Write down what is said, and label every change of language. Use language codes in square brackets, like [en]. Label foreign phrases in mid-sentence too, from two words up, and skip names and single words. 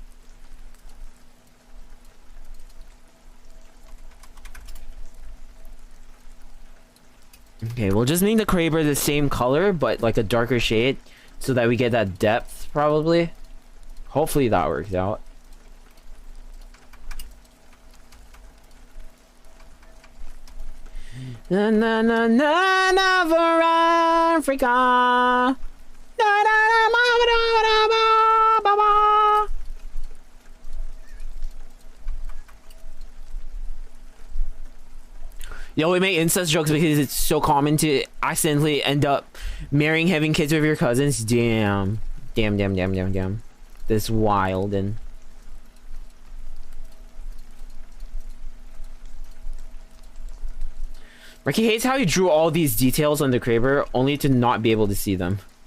[en] Okay, we'll just make the Kraber the same color, but like a darker shade, so that we get that depth, probably. Hopefully that works out. Na na na na na for Africa. Na na na ma ba da ba ba ba. Yo, we make incest jokes because it's so common to accidentally end up marrying, having kids with your cousins. Damn. Damn, damn, damn, damn, damn. This wild and Marky hates how he drew all these details on the Kraber only to not be able to see them.